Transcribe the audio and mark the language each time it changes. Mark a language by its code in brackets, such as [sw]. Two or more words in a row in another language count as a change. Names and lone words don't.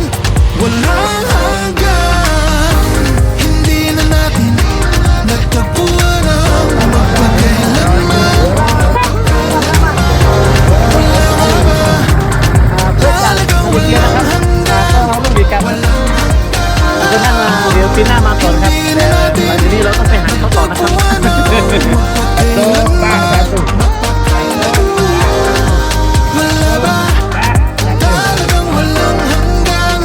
[tl] Walang hanggan. Hindi na natin natagpuan ang magpakailanman. Wala nga ba talagang walang hanggan? [th] เราต้องมีการจะนั่งเดี๋ยวปีหน้ามาก่อนครับแต่หลังจากนี้เราต้องไปหาเขาต่อนะครับ [tl] Wala ba talagang walang hanggan?